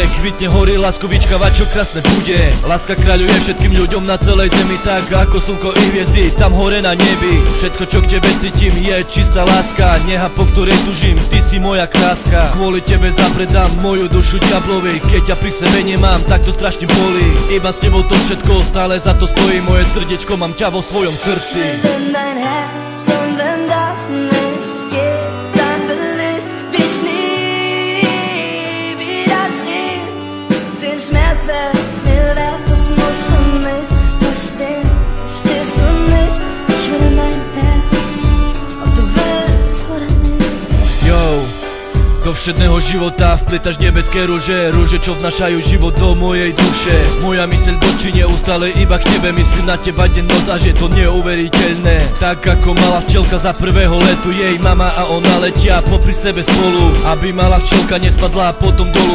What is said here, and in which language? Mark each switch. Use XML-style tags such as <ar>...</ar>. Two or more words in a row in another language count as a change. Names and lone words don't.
<sk>Kvitne horí láskovička, čo krásne bude. Láska kráľuje všetkým ľuďom na celej zemi, tak ako slnko i hviezdy tam hore na nebi. Všetko čo k tebe cítim je čistá láska. Neha po ktorej tužím, ty si moja kráska. Kvôli tebe zapredám moju dušu diablovi. Keď ťa pri sebe nemám, tak to strašne bolí. Iba s tebou to všetko, stále za to stojí. Moje srdiečko, mám ťa vo svojom srdci.</sk> <de>Schmerz wär's mir wert, das musst du nicht verstehen, verstehst du nicht? Ich will in dein Herz, ob du willst oder nicht.</de> <sk>Yo, do všedného života vpletaš nebeské rúže. Rúže, čo vnašajú život do mojej duše. Moja myseľ dočí neustále iba k tebe. Myslím na teba deň noc, až je to neuveriteľné. Tak ako mala včelka za prvého letu. Jej mama a ona letia popri sebe spolu. Aby mala včelka nespadla potom dolu.</sk>